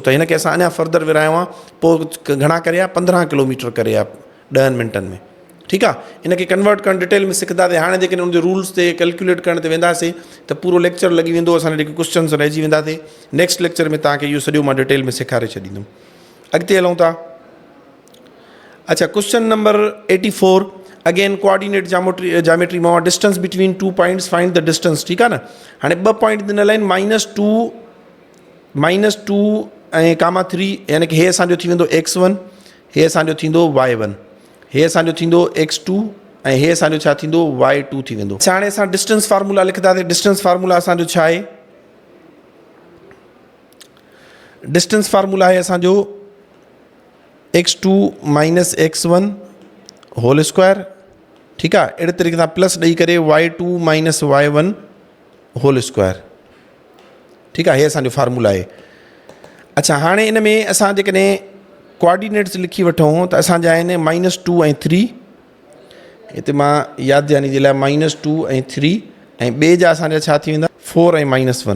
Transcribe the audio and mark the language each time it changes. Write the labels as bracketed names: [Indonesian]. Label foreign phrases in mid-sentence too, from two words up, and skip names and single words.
[Sindhi] त हिनखे असां अञा फर्दर विरायो आहे, पोइ घणा करे आहे, 15 किलोमीटर करे आहे 10 मिंटनि में। ठीकु आहे, इनखे कन्वर्ट करणु डिटेल में सिखंदासीं। हाणे जेकॾहिं उनजे रूल्स ते कैलकुलेट करण ते वेंदासीं त पूरो लेक्चर लॻी वेंदो, असांजा जेके क्वेश्चन्स रहिजी वेंदासीं। [English] next lecture [Sindhi] में तव्हांखे इहो सॼो मां डिटेल में सेखारे छॾींदुमि। अॻिते हलूं था। [English] अच्छा, question number 84 again coordinate geometry में distance between 2 points, find the distance. [Sindhi] ठीकु आहे न, हाणे 2 पॉइंट ॾिनल आहिनि, -2 ऐं -3, यानी कि हे असांजो थी वेंदो x1, हे असांजो थींदो y1, हे असांजो थींदो x2 ऐं हे असांजो छा थींदो y2 थी वेंदो। हाणे असां [English] distance formula [Sindhi] लिखंदासीं। [English] distance formula [Sindhi] असांजो छा आहे, [English] distance formula [Sindhi] आहे असांजो x2 - x1 [English] whole square [Sindhi] ठीकु आहे। अहिड़े तरीक़े सां प्लस ॾेई करे y2 [English] minus y1 whole square. [Sindhi] ठीकु आहे, हे असांजो फार्मूला आहे। अच्छा, हाणे इन में असां जेकॾहिं कोऑर्डिनेट्स लिखी वठूं त असांजा आहिनि -2 ऐं 3। हिते मां यादि ॾियानी जे लाइ -2 ऐं 3 ऐं ॿिए जा असांजा छा थी वेंदा 4 ऐं -1।